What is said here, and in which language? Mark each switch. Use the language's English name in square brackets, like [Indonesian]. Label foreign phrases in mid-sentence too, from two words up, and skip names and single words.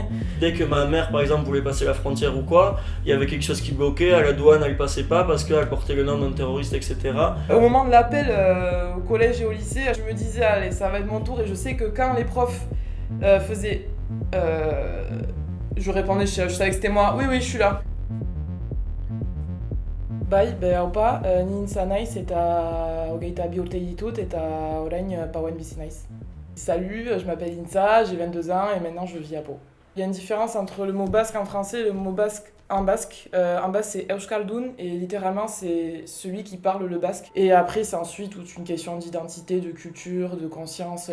[French] Dès que ma mère, par exemple, voulait passer la frontière ou quoi, il y avait quelque chose qui bloquait, à la douane, elle passait pas parce qu'elle portait le nom d'un terroriste, etc. Au moment de l'appel au collège et au lycée, je me disais « Allez, ça va être mon tour ». Et je sais que quand les profs faisaient... je répondais, je savais que c'était moi. « Oui, oui, je suis là ». [Basque] Bai, opa, ninsa naiz eta hogeita bi urte ditut eta orain pauen bizi naiz. [French] Salut, je m'appelle Insa, j'ai 22 ans et maintenant je vis à Pau. Il y a une différence entre le mot basque en français et le mot basque en basque. En basque c'est Euskaldun et littéralement c'est celui qui parle le basque. Et après c'est ensuite toute une question d'identité, de culture, de conscience.